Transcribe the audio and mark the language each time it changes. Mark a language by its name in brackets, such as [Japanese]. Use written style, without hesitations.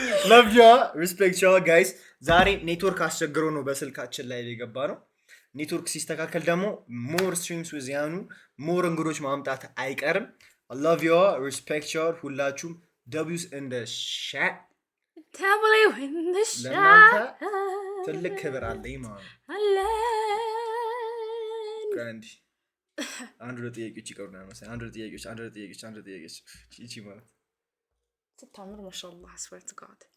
[English] love you respect you guys [Amharic] ዛሬ ኔትወርክ አስቸግሮ ነው በስልካችን ላይ የገባ ነው ኔትወርክ ሲስተካከል ደግሞ [English] more streams with [Amharic] ያኑ [English] more [Amharic] እንግዶች ማምጣት አይቀርም [English] I love you respect you [Amharic] ሁላችሁም [English] W's in the chat W in the chat [Amharic] ትልቅ ክብር አለኝ ማለት ግራንዲ አንድ ጥያቄዎች ይቀሩና መሰለኝ አንድ ጥያቄዎች እቺ ማለት ስታምር ማሻአላህ [English] I swear to God